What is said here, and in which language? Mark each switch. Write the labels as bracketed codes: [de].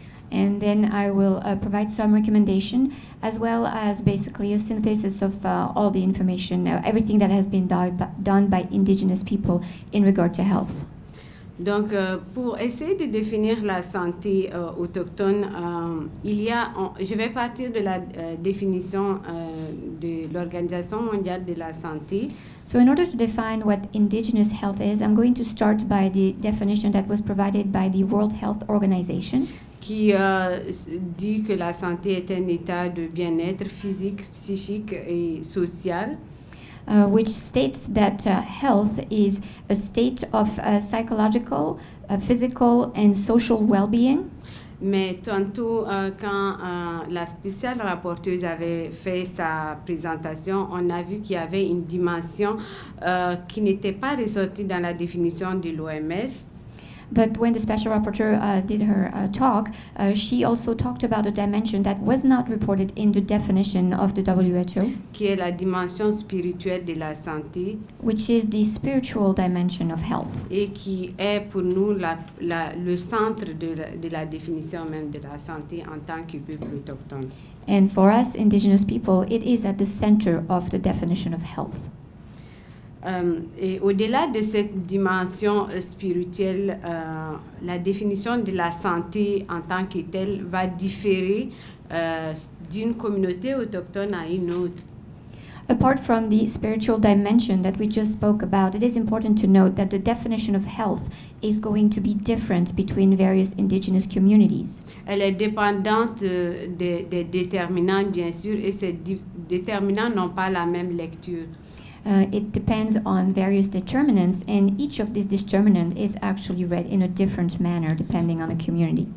[en] and then I will provide some recommendation as well as basically a synthesis of all the information, everything that has been done by Indigenous people in regard to health. [fr] Donc, pour essayer de définir la santé autochtone, je vais partir de la définition de l'Organisation mondiale de la santé. [en] So in order to define what Indigenous health is, I'm going to start by the definition that was provided by the World Health Organization, [fr] qui dit que la santé est un état de bien-être physique, psychique et social. [en] which states that health is a state of psychological, physical, and social well-being. [fr] Mais tantôt, quand la spéciale rapporteuse avait fait sa présentation, on a vu qu'il y avait une dimension qui n'était pas ressortie dans la définition de l'OMS. [en] But when the special rapporteur did her talk, she also talked about a dimension that was not reported in the definition of the WHO, [fr] Qui est la dimension spirituelle de la santé [en] which is the spiritual dimension of health. [fr] et qui est pour nous le centre de la définition même de la santé en tant que peuple autochtone. [en] And for us, Indigenous people, it is at the center of the definition of health. [fr] Et au-delà de cette dimension spirituelle, la définition de la santé en tant que telle va différer d'une communauté autochtone à une autre. [en] Apart from the spiritual dimension that we just spoke about, it is important to note that the definition of health is going to be different between various indigenous communities. [fr] Elle est dépendante des déterminants, bien sûr, et ces déterminants n'ont pas la même lecture. [en] It depends on various determinants, and each of these determinants is actually read in a different manner depending on the community.